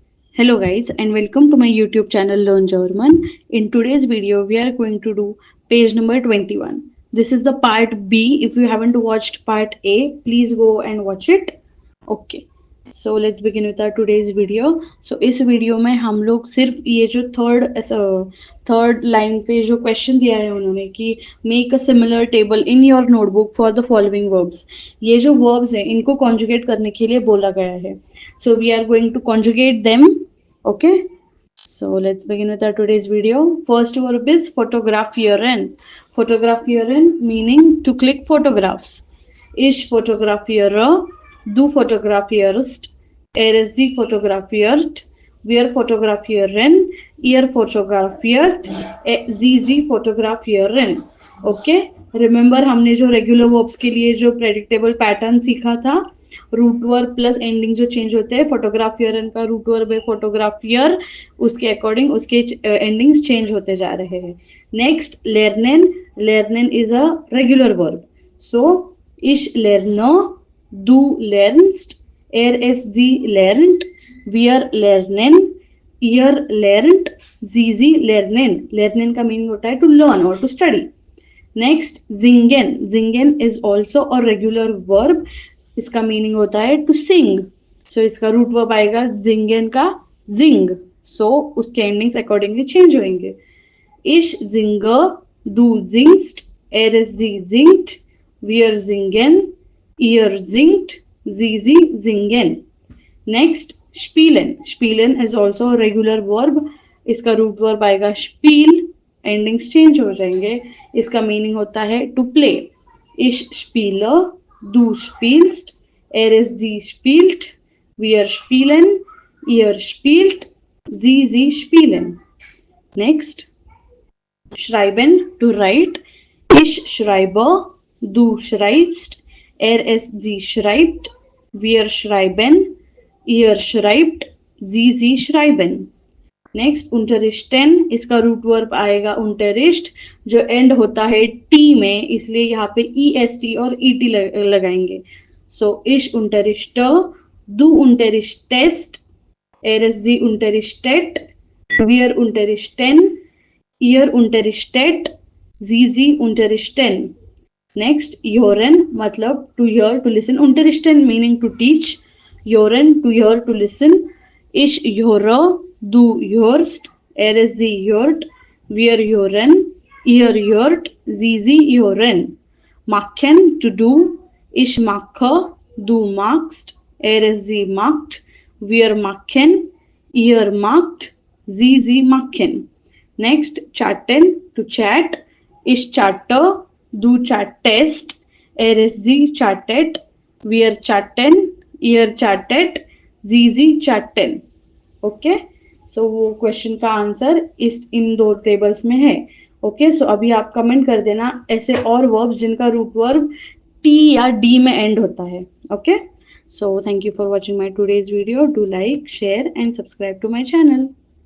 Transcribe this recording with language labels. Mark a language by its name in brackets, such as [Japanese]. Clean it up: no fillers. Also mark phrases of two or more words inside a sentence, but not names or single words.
[English] Hello guys and welcome to my YouTube channel Learn German. In today's video we are going to do page number 21. This is the part B. If you haven't watched part A, please go and watch it. Okay. So let's begin with our today's video. [Hindi] So इस वीडियो में हम लोग सिर्फ ये जो [English] third line [Hindi] पे जो क्वेश्चन दिया है उन्होंने कि [English] make a similar table in your notebook for the following verbs, [Hindi] ये जो वर्ब्स हैं इनको कॉन्जुगेट करने के लिए बोला गया है. [English] So we are going to conjugate them. Okay, so let's begin with our today's video. First verb is fotografieren. Fotografieren meaning to click photographs. [German] Ich fotografiere, du fotografierst, er ist sie fotografiert, wir fotografieren, ihr fotografiert, sie fotografieren. [Hindi] ओके, रिमेंबर हमने जो [English] regular verbs [Hindi] के लिए जो [English] predictable pattern [Hindi] सीखा था, [English] root verb plus ending [Hindi] जो चेंज होते हैं, फोटोग्राफियर का [English] root verb [Hindi] है फोटोग्राफियर, उसके अकॉर्डिंग उसके एंडिंग्स चेंज होते जा रहे हैं. [English] next lernen. lernen is a regular verb. [German] so ich lerne, du lernst, er es sie lernt, wir lernen, ihr lernt, sie lernen. [Hindi] lernen का मीनिंग होता है [English] to learn [Hindi] और [English] to study. [Hindi] नेक्स्ट जिंगन. [English] singen is also a regular verb. [Hindi] इसका मीनिंग होता है [English] to sing. [Hindi] सो इसका [English] root verb [Hindi] आएगा जिंगन का जिंग. सो उसके एंडिंग्स अकॉर्डिंगली चेंज होंगे. [German] ich singe, du singst, er es sie singt, wir singen, ihr singt, sie singen. [English] Next spielen. Spielen is also a regular verb. [Hindi] इसका [English] root verb [Hindi] आएगा spiel, एंडिंग्स चेंज हो जाएंगे. इसका मीनिंग होता है [English] to play. [German] Ich spiele, du spielst, er es sie spielt, wir spielen, ihr spielt, sie spielen. [English] Next schreiben, to write. [German] Ich schreibe, du schreibst, er es sie schreibt, wir schreiben, ihr schreibt, sie schreiben. [Hindi] नेक्स्ट unterrichten. इसका [English] root verb [Hindi] आएगा unterricht, जो एंड होता है टी में, इसलिए यहाँ पे est और et लगाएंगे. [German] सो ich unterrichte, du unterrichtest, er es sie unterrichtet, wir unterrichten, ihr unterrichtet, sie unterrichten. [English] नेक्स्ट hören, मतलब to hear, to listen. unterrichten meaning to teach, hören to hear, to listen. [German] Ich höre, du hörst, er es sie hört, wir hören, ihr hört, sie hören. Machen, [English] to do. [German] Ich mache, du magst, er es sie macht, wir machen, ihr macht, sie machen. [English] Next chatten, to chat. [German] Ich chatte, du chattest, er es sie chattet, wir chatten, ihr chattet, sie chatten. [Hindi] ओके, सो वो क्वेश्चन का आंसर इस इन दो टेबल्स में है. ओके, सो अभी आप कमेंट कर देना ऐसे और वर्ब्स जिनका [English] root verb [Hindi] टी या डी में एंड होता है. [English] okay, so thank you for watching my today's video. do like, share and subscribe to my channel.